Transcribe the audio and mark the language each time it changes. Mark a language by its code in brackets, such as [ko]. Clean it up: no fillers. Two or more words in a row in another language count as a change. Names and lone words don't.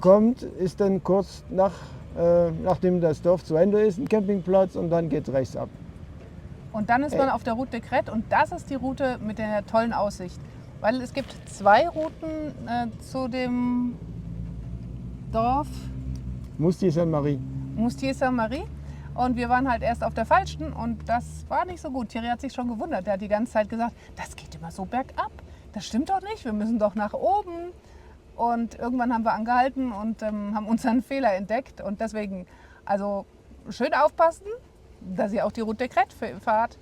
[de] kommt, ist dann kurz nachdem das Dorf zu Ende ist, ein Campingplatz und dann geht es rechts ab. Und dann ist man auf der Route de Crête und das ist die Route mit der tollen Aussicht. Weil es gibt 2 Routen zu dem Dorf Mostier-Saint-Marie. Mostier-Saint-Marie. Und wir waren halt erst auf der falschen und das war nicht so gut. Thierry hat sich schon gewundert. Der hat die ganze Zeit gesagt, das geht immer so bergab. Das stimmt doch nicht, wir müssen doch nach oben. Und irgendwann haben wir angehalten und haben unseren Fehler entdeckt. Und deswegen, also schön aufpassen, dass ihr auch die Route de Crête fahrt.